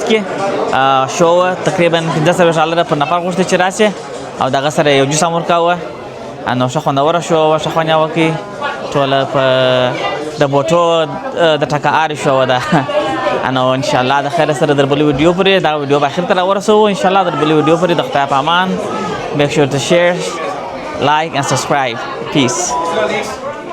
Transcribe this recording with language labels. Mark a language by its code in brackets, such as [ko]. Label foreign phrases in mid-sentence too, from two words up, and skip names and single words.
[ps] کې شو تقریبا $15 پر نفر غوښتي چې راشي او دغه سره یو جسم ورکاوه نو ښه خوندوره شو ښه خوند یې وکړي ټوله په د بوټو د ټکهار شو ده نو انشاءالله د خیر سره در بلې ویډیو پورې دا ویډیو به اخر ته راورسوو انشاءالله در بلې ویډیو پورې د خدای په امان [en] make sure to share like and subscribe peace